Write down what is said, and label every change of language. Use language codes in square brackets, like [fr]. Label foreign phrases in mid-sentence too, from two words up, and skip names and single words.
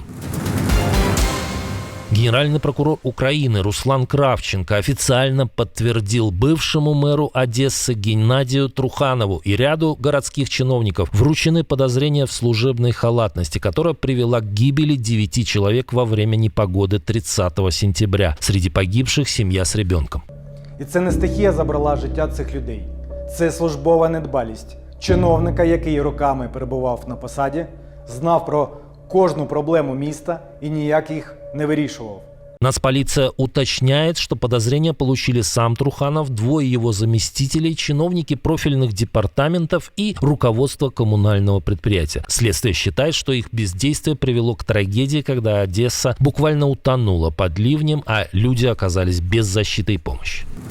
[ru] Генеральный прокурор Украины Руслан Кравченко официально подтвердил бывшему мэру Одессы Геннадию Труханову и ряду городских чиновников вручены подозрения в служебной халатности, которая привела к гибели 9 человек во время непогоди 30 сентября. Среди погибших семья з ребенком. [uk] І це не стихія забрала життя цих людей. Це службова недбалість чиновника, який роками перебував на посаді, знав про кожну проблему міста і ніяк їх не вирішував. [ru] Нацполиция уточняет, что подозрения получили сам Труханов, 2 его заместителей, чиновники профильных департаментов и руководство коммунального предприятия. Следствие считает, что их бездействие привело к трагедии, когда Одесса буквально утонула под ливнем, а люди оказались без защиты и помощи.